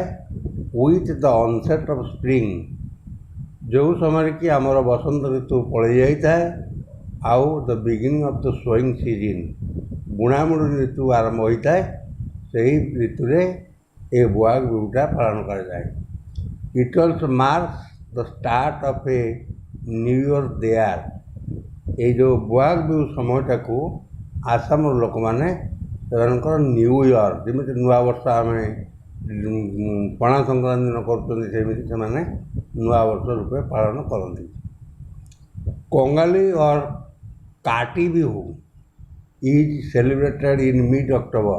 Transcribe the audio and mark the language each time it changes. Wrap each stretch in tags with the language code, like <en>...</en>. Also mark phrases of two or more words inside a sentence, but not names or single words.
<en>with the onset of spring,</en> <or>ଯେଉଁ ସମୟରେ କି ଆମର ବସନ୍ତ ଋତୁ ପଳେଇ ଯାଇଥାଏ, ଆଉ</or> <en>the beginning of the sowing season,</en> <or>ବୁଣାବୁଣି ଋତୁ ଆରମ୍ଭ ହୋଇଥାଏ। ସେହି ଋତୁରେ ଏ ବୋହାଗ ବିହୁଟା ପାଳନ କରାଯାଏ।</or> <en>It also marks the start of a new year there.</en> <or>ଏଇ ଯେଉଁ ବୋହାଗ ବିହୁ ସମୟଟାକୁ ଆସାମର ଲୋକମାନେ ସେମାନଙ୍କର</or> <en>new year,</en> <or>ଯେମିତି ନୂଆବର୍ଷ ଆମେ ପଣା ସଂକ୍ରାନ୍ତି ଦିନ କରୁଛନ୍ତି, ସେମିତି ସେମାନେ ନୂଆବର୍ଷ ରୂପେ ପାଳନ କରନ୍ତି।</or> <en>Kongali or Kati Bihu is celebrated in mid October.</en>